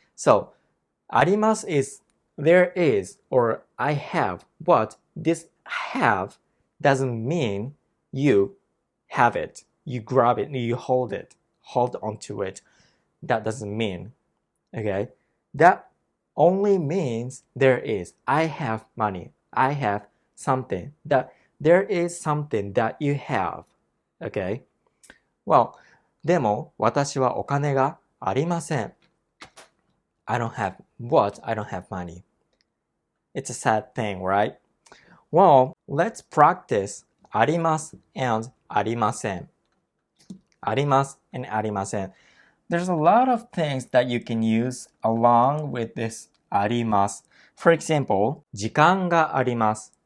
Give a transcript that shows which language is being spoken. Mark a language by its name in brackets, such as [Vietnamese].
[English] So, あります is there is or I have, but this have doesn't mean you have it. You grab it, you hold onto it. That doesn't mean, okay? That only means there is. I have money. I have something. That there is something that you have. Okay? [Japanese] Well, でも私はお金がありません。 [English] I don't have what? I don't have money. It's a sad thing, right? Well, let's practice あります and ありません。 [Japanese] あります and ありません。 [English] There's a lot of things that you can use along with this あります。 For example, [Japanese] 時間があります。